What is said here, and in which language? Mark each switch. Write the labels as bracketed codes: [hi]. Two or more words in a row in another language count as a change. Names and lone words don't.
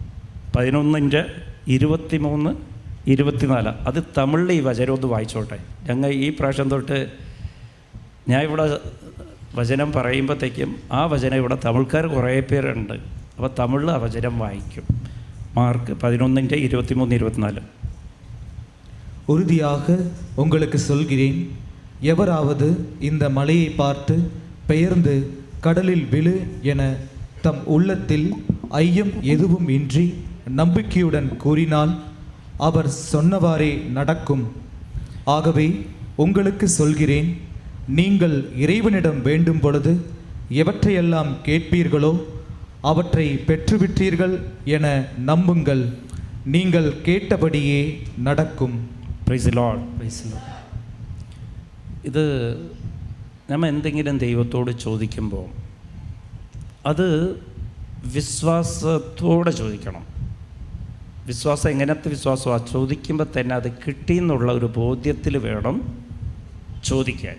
[ml] മാർക്കോസ് 11:23 24. അത് തമിഴിൽ ഈ വചനം ഒന്ന് വായിച്ചോട്ടെ. ഞങ്ങൾ ഈ പ്രാവശ്യം തൊട്ട് ഞാൻ ഇവിടെ വചനം പറയുമ്പോഴത്തേക്കും ആ വചനം ഇവിടെ തമിഴ്ക്കാർ കുറേ പേരുണ്ട്. അപ്പോൾ തമിഴിൽ ആ വചനം വായിക്കും. മാർക്ക് 11:23-24. [ta] உறுதியாக உங்களுக்கு சொல்கிறேன், எவராவது இந்த மலையை பார்த்து பெயர்ந்து கடலில் விழு என தம் உள்ளத்தில் ஐயம் எதுவும் இன்றி நம்பிக்கையுடன் கூறினால் அவர் சொன்னவாறே நடக்கும். ஆகவே உங்களுக்கு சொல்கிறேன், நீங்கள் இறைவனிடம் வேண்டும் பொழுது எவற்றையெல்லாம் கேட்பீர்களோ அவற்றை பெற்றுவிட்டீர்கள் என நம்புங்கள். நீங்கள் கேட்டபடியே நடக்கும். [en] Praise the Lord. Praise the Lord. [ml] ഇത് നമ്മൾ എന്തെങ്കിലും ദൈവത്തോട് ചോദിക്കുമ്പോൾ അത് വിശ്വാസത്തോടെ ചോദിക്കണം. വിശ്വാസം എങ്ങനത്തെ വിശ്വാസമാണ്? ചോദിക്കുമ്പോൾ തന്നെ അത് കിട്ടിയെന്നുള്ള ഒരു ബോധ്യത്തിൽ വേണം ചോദിക്കാൻ.